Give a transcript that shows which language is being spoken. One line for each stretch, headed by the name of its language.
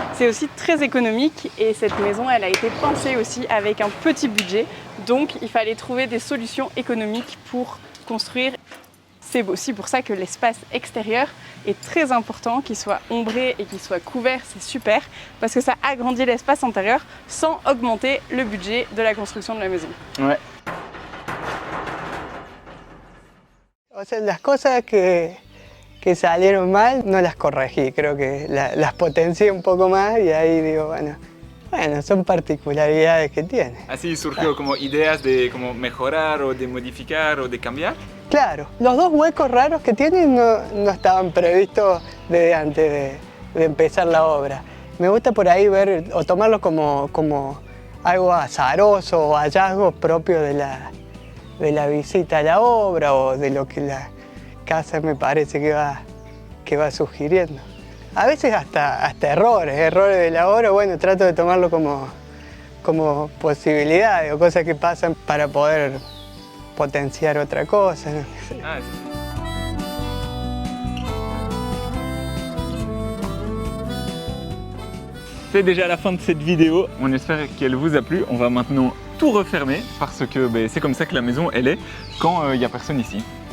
French: C'est aussi très économique et cette maison, elle a été pensée aussi avec un petit budget. Donc il fallait trouver des solutions économiques pour construire C'est aussi pour ça que l'espace extérieur est très important, qu'il soit ombré et qu'il soit couvert, c'est super, parce que ça agrandit l'espace intérieur sans augmenter le budget de la construction de la maison. Ouais.
Spanish: O sea, las cosas que salieron mal no las corregí, creo que las potencié un poco más y ahí digo, bueno, son particularidades que tiene. Así surgió como ideas de como mejorar o de modificar o de cambiar. Claro, los dos huecos raros que tienen no estaban previstos desde antes de empezar la obra. Me gusta por ahí ver o tomarlo como algo azaroso o hallazgos propios de la visita a la obra o de lo que la casa me parece que va sugiriendo. A veces hasta errores de la obra, bueno, trato de tomarlo como posibilidades o cosas que pasan para poder potenciar otra cosa, ¿no?
French: Ah, c'est déjà la fin de cette vidéo, on espère qu'elle vous a plu. On va maintenant tout refermer parce que c'est comme ça que la maison elle est quand il n'y a personne ici.